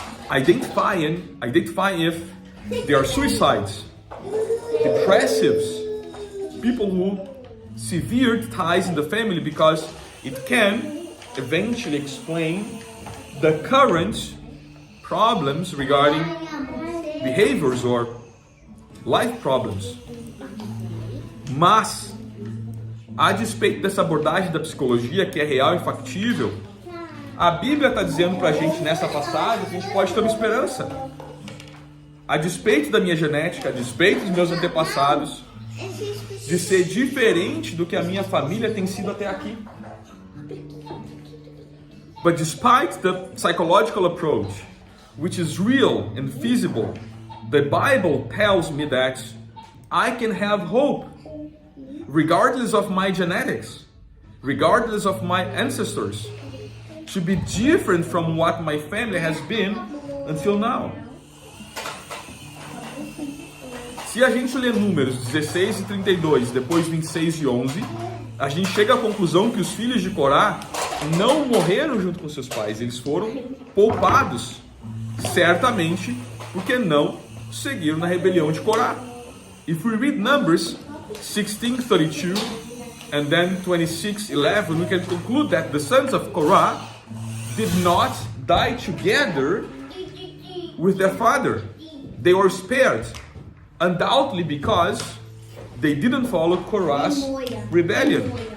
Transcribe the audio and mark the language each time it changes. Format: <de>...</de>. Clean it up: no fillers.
<en>Identify if there are suicides, depressives, people who severe ties in the family, because it can eventually explain the current problems regarding behaviors or life problems.</en> <pt>Mas, a despeito dessa abordagem da psicologia que é real e factível, a Bíblia está dizendo para a gente nessa passagem que a gente pode ter uma esperança. A despeito da minha genética, a despeito dos meus antepassados, de ser diferente do que a minha família tem sido até aqui.</pt> <en>But despite the psychological approach, which is real and feasible, the Bible tells me that I can have hope, regardless of my genetics, regardless of my ancestors, to be different from what my family has been until now.</en> <pt>Se a gente lê Números 16 e 32, depois 26 e 11, a gente chega à conclusão que os filhos de Corá não morreram junto com seus pais, eles foram poupados, certamente porque não seguiram na rebelião de Corá.</pt> <en>If we read Numbers 16:32 and then 26:11, we can conclude that the sons of Korah did not die together with their father. They were spared, undoubtedly because they didn't follow Korah's rebellion.</en>